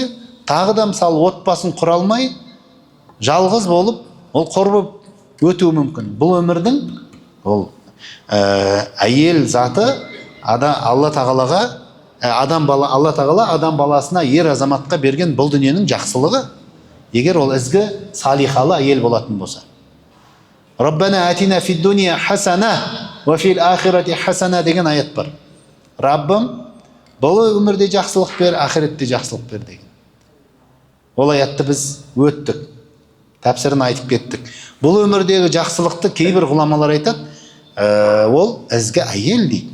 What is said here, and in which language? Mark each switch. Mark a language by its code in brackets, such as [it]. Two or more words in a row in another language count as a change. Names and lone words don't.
[kk] Тағы да мысалы отбасын құра алмай, жалғыз болып, ол қор болып өтуі мүмкін. Бұл өмірдің ол әйел заты Алла тағалаға Алла тағала адам баласына, ер азаматқа берген бұл дүниенің жақсылығы, егер ол ізгі салихалы әйел болатын болса. [ar] ربنا آتنا في الدنيا حسنة وفي الآخرة حسنة [kk] деген аят бар. Раббым, бұл өмірде жақсылық бер, ақиретте жақсылық бер деген. Ол аятты біз өттік, тәпсірін айтып кеттік. Бұл өмірдегі жақсылықты кейбір ғұламалар айтады, ол ізгі әйел дейді.